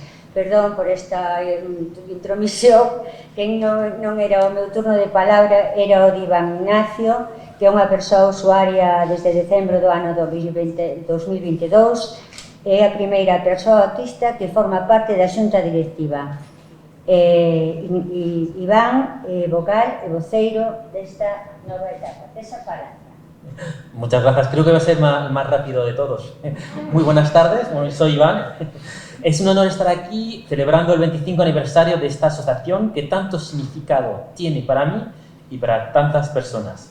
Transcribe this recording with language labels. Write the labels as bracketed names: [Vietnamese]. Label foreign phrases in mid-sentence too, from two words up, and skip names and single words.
[Galician] Perdón por esta intromisión, que non era o meu turno de palabra, era o de Iván Ignacio, que é unha persoa usuaria desde decembro do ano 2022, é a primeira persoa autista que forma parte da xunta directiva. Iván, vocal e voceiro desta nova etapa. Esa palabra. [Spanish] Muchas gracias. Creo que va a ser más rápido de todos. Muy buenas tardes, soy Iván. Es un honor estar aquí celebrando el 25 aniversario de esta asociación que tanto significado tiene para mí y para tantas personas.